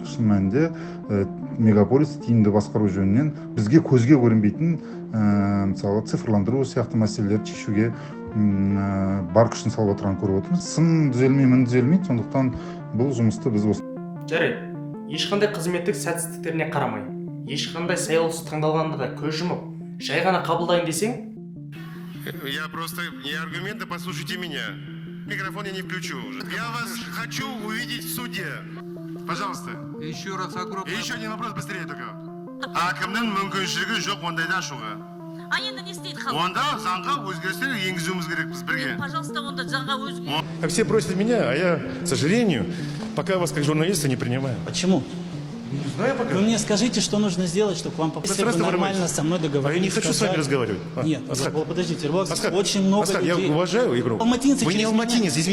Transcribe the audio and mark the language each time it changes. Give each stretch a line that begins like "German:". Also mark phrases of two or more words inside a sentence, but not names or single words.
Kazakh: Шын мәнінде мегаполис тиімді басқару жөнінен бізге көзге көрінбейтін мысалы цифрландыру сияқты мәселелерді шешуге бар күшін салып отырғанын көріп отырмыз. Сын түзелмей, мін түзелмейді, сондықтан бұл жұмысты біз осы. Жарайды, ешқандай қызметтік сәтсіздіктеріне қарамай, ешқандай сайлаусыз таңдалғанда да көз жұмып, жай ғана қабылдайын десең,
Russian: я просто не аргументы, послушайте меня. Микрофон я не включу уже. Я вас хочу увидеть в суде. Пожалуйста. Еще раз огромное. Еще один вопрос быстрее только.
Kazakh: Әкімнің мүмкіншілігі жоқ ондайда ашуға. Енді не істейді халық? Онда заңға өзгерістер енгізуіміз керекпіз бірге. Пожалуйста, онда заңға өзгеріс.
Russian: Все просят меня, а я, к сожалению, пока вас как журналиста не принимаю. Почему? Не знаю пока. Вы мне скажите, что нужно сделать, чтобы к вам попасть, Вы чтобы нормально со мной договорились. Я не хочу с вами сказать. разговаривать. Нет, Асхат. подождите, Рыбак, Асхат, очень много Асхат, людей. я уважаю игру. Алматинцы Вы не через алматинец, меня-